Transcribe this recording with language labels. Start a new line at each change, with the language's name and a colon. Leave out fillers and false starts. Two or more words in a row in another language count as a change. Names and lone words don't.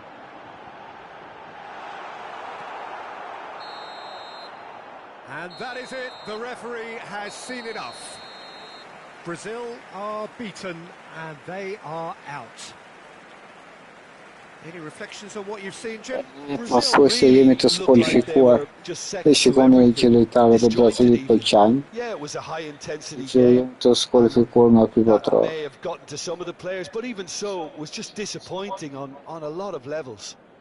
English: And that is it. The referee has seen enough. Brazil are beaten and they are out. Any reflections on what you've seen, Jim?
Albanian: Pasoj se jemi të skualifikuar dhe shikoni që lojtarët e Brazilit po qajnë, që jemi të skualifikuar nga ky botror.
English: May have gotten to some of the players, but even so, was just disappointing on a lot of levels.